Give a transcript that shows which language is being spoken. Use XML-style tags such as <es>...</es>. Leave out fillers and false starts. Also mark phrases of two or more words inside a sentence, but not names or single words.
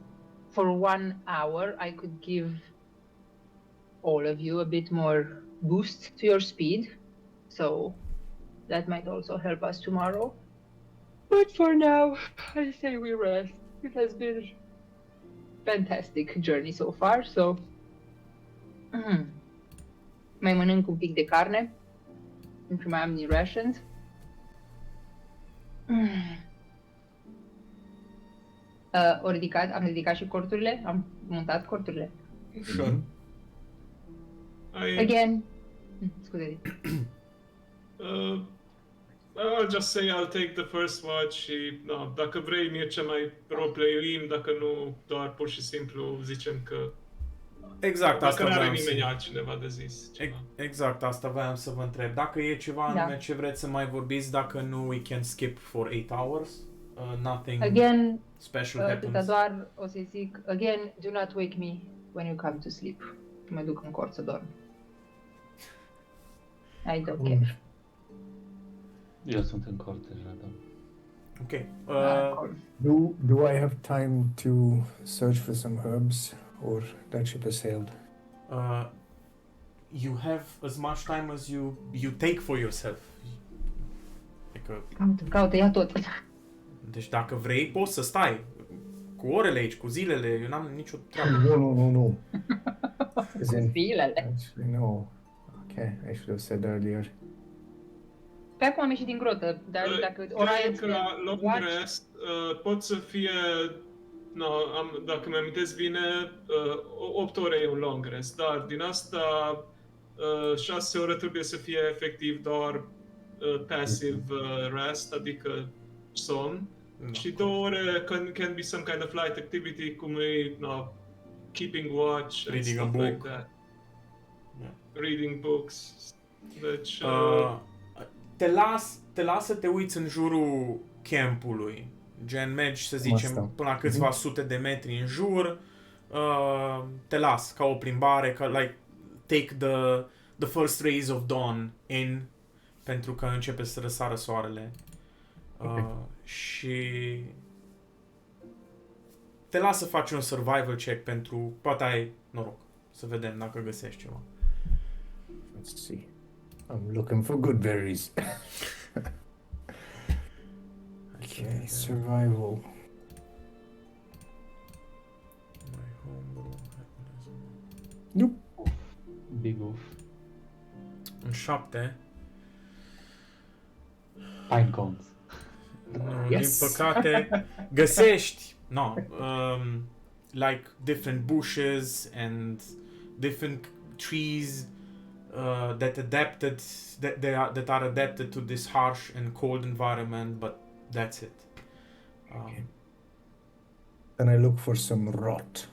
<en>For 1 hour, I could give all of you a bit more boost to your speed. So that might also help us tomorrow. But for now, I say we rest. It has been a fantastic journey so far, so...</en> <ro>Mai mănânc un pic de carne, încă mai am din rations. Am ridicat și corturile, am montat corturile.</ro> <en>Sure. Again. Scuze. I'll just say I'll take the first watch</en> <ro>și dacă vrei Mircea mai roleplay-uim, dacă nu doar pur și simplu zicem că Exact, asta dacă nu are vreau nimeni să... altcineva de zis ceva. Exact, asta voiam să vă întreb. Dacă e ceva anume ce vreți să mai vorbiți, dacă nu,</ro> <en>we can skip for 8 hours. Nothing Again, special</en> <ro>atâta</ro> <en>happens.</en> <ro>doar o să zic,</ro> <en>again, do not wake me when you come to sleep.</en> <ro>Mă duc în cort să dorm.</ro> <en>I don't care.</en> <ro>Eu sunt în cort deja, da. Ok. Acolo.</ro> <en>Do I have time to search for some herbs, or that ship has sailed? You have as much time as you take for yourself.</en> <ro>Adică, Caută, ia tot. deci dacă vrei, poți să stai cu orele aici, cu zilele, eu n-am nicio treabă.</ro> <en>No. As in,</en> <ro>Zilele.</ro> <en>actually, no. Okay, I should have said earlier.</en> <ro>Pe acum am ieșit din grotă, dar dacă Cred că la</ro> <en>long rest</en> <ro>pot să fie, dacă mi amintesc bine, 8 ore e un</ro> <en>long rest,</en> <ro>dar din asta 6 ore trebuie să fie efectiv doar</ro> <en>passive rest,</en> <ro>adică somn, și 2 ore</ro> <en>can be some kind of light activity,</en> <ro>cum e</ro> <en>keeping watch and Reading a stuff book. like that. Yeah. Reading books.</en> <ro>Deci Te las să te uiți în jurul campului. Gen, mergi, să zicem, Asta. până la câțiva sute de metri în jur. Te las ca o plimbare, ca,</ro> <en>like, take the first rays of dawn in,</en> <ro>pentru că începe să răsară soarele. Și te las să faci un</ro> <en>survival check</en> <ro>pentru, poate ai noroc, să vedem dacă găsești ceva.</ro> <en>Let's see. I'm looking for good berries. Okay, survival. Nope. Big off.</en> <ro>În 7.</ro> <en>Pine cones. Yes.</en> <ro>Din păcate, găsești,</ro> <en>like different bushes and different trees that are adapted to this harsh and cold environment, but that's it. Okay. Then I look for some rot.</en>